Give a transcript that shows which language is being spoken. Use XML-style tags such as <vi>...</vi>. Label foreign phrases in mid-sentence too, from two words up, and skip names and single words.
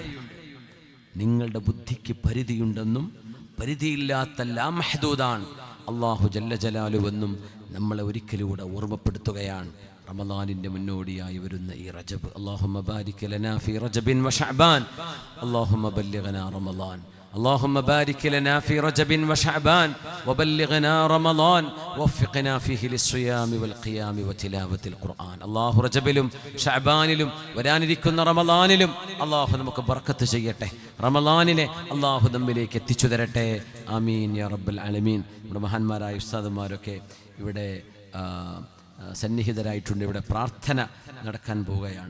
<ml>നിങ്ങളുടെ ബുദ്ധിക്ക് പരിധിയുണ്ടെന്നും പരിധിയില്ലാത്ത</ml> <ar>لا محدود</ar> <ml>അല്ലാഹു</ml> <ar>جل جلاله</ar> <ml>നമ്മളെ ഒരിക്കലൂടെ ഓർമ്മപ്പെടുത്തുകയാണ്. റമളാനിന്റെ മുന്നോടിയായി വരുന്ന ഈ റജബ്,</ml> <ar>اللهم بارك لنا في رجب وشعبان اللهم بلغنا رمضان, اللهم بارك لنا في رجب وشعبان وبلغنا رمضان ووفقنا فيه للصيام والقيام وتلاوة القرآن.</ar> <ml>الله رجبിലും ഷഅബാനിലും വരാനിരിക്കുന്ന റമളാനിലും അല്ലാഹു നമുക്ക് ബർക്കത്ത് ചെയ്യട്ടെ. റമളാനിനെ അല്ലാഹു നമ്മിലേക്ക് എത്തിച്ചു തരട്ടെ.</ml> <ar>آمين يا رب العالمين.</ar> <ml>നമ്മുടെ മഹാന്മാരായ ഉസ്താദുമാരൊക്കെ ഇവിടെ സന്നിഹിതരായിട്ടുണ്ട്. ഇവിടെ പ്രാർത്ഥന നടക്കാൻ പോവുകയാണ്.</ml>